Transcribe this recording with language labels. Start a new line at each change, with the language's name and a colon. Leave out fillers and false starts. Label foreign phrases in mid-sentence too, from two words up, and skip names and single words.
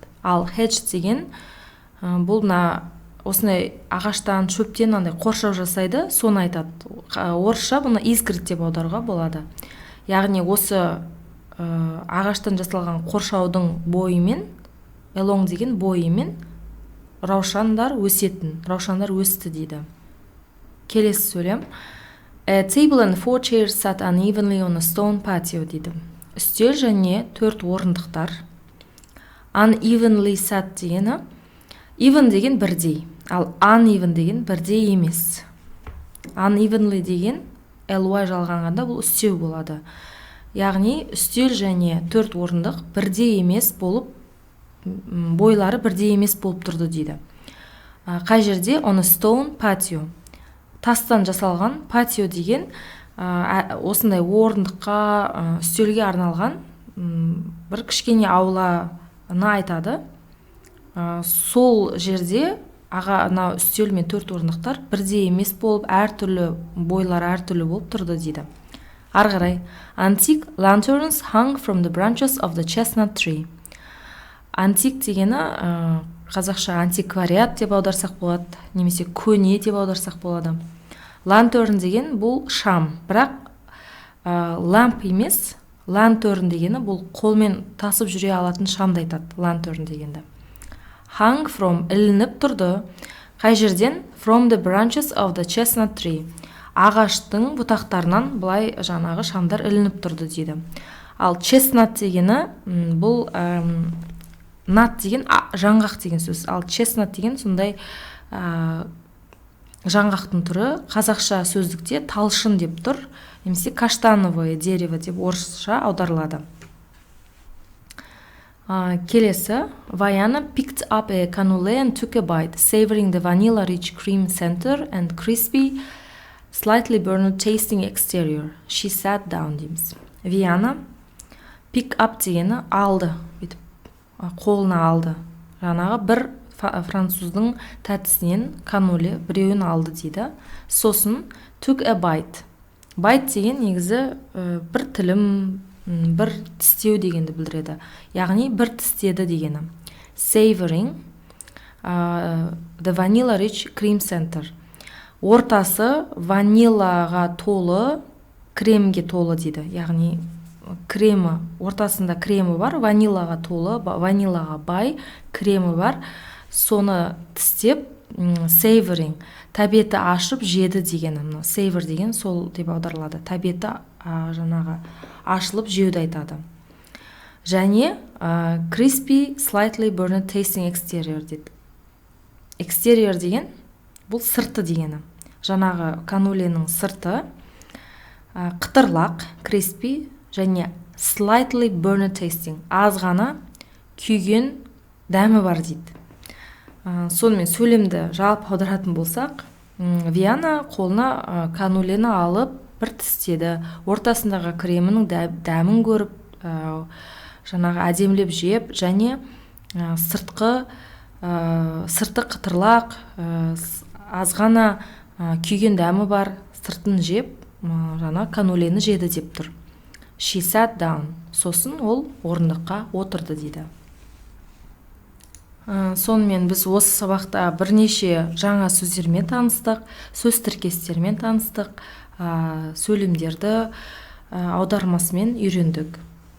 Kazakh: Ал hedge деген бұл осындай ағаштан, шөптен қоршау жасайды, соны айтады. Орысша бұны изгородь деп аударуға болады. Яғни осы ағаштан жасалған қоршаудың бойымен, along деген бойымен раушандар өсетін, раушандар өсті дейді. Келесі сөйлем.
English: A table and 4 chairs sat unevenly on a stone patio дейді.
Kazakh: Үстел және 4 орындықтар.
English: Unevenly sat
Kazakh: дегені, even деген бірдей, ал uneven деген бірдей емес. Unevenly деген ly жалғанғанда бұл үстеу болады. Яғни үстел және 4 орындық бірдей емес болып, бойлары бірдей емес болып тұрды дейді. Қай жерде?
English: On a stone patio.
Kazakh: Тастан жасалған, патио деген осындай орындыққа, үстелге арналған бір кішкене ауланы айтады. Сол жерде үстел мен 4 орындықтар бірдей емес болып, әртүрлі бойлары әртүрлі болып тұрды дейді. Ары қарай.
English: Antique lanterns hung from the branches of the chestnut tree.
Kazakh: Антик дегені қазақша антиквариат деп аударсақ болады, немесе көне деп аударсақ болады. Лантерн деген бұл шам, бірақ ламп емес, лантерн дегені бұл қолмен тасып жүре алатын шамды айтады, лантерн дегенді.
English: Hung from
Kazakh: ілініп тұрды, Қай жерден?
English: From the branches of the chestnut tree.
Kazakh: Ағаштың бұтақтарынан былай жаңағы шамдар ілініп тұрды дейді. Ал chestnut дегені бұл nut деген жаңғақ деген сөз. Ал chestnut деген сондай жаңғақтың түрі. Қазақша сөздікте талшын деп тұр, немесе
Russian: каштановое дерево
Kazakh: деп орысша аударылады. Келесі,
English: Vaiana picked up a cannoli and took a bite, savoring the vanilla-rich cream center and crispy, slightly burned tasting exterior. She sat down дейміз. Vaiana pick up
Kazakh: дегені алды, қолына алды. Жаңағы бір француздың тәттісінен каноли біреуін алды дейді.
English: Сосын took a bite.
Kazakh: Bite деген негізі бір тілім, бір тістеу дегенді білдіреді. Яғни бір тістеді дегені.
English: Savoring the vanilla rich cream center.
Kazakh: Ортасы ванилаға толы, кремге толы дейді. Яғни кремі, ортасында кремі бар, ванилаға толы, ванилаға бай, кремі бар. Соны тістеп, savoring, тәбеті ашып жеді дегені. Savor деген сол деп аударылады. Тәбеті жаңағы ашылып жеуді айтады.
English: Және crispy, slightly burned tasting exterior дейді.
Kazakh: Exterior деген бұл сырты дегені. Жаңағы каноленің сырты қытырлақ, crispy, және
English: slightly burned tasting,
Kazakh: аз ғана күйген дәмі бар дейді. Сонымен сөйлемді жалпы аударатын болсақ, Виана қолына канолені алып бір тістеді, ортасындағы кремінің дәмін көріп, жаңағы әдемілеп жеп, және сырты қытырлақ, аз ғана күйген дәмі бар сыртын жеп, жаңа канолені жеді деп тұр.
English: She sat down.
Kazakh: Сосын ол орындыққа отырды дейді. Сонымен біз осы сабақта бірнеше жаңа сөздермен таныстық, сөз тіркестермен таныстық, сөйлемдерді аудармасымен үйрендік.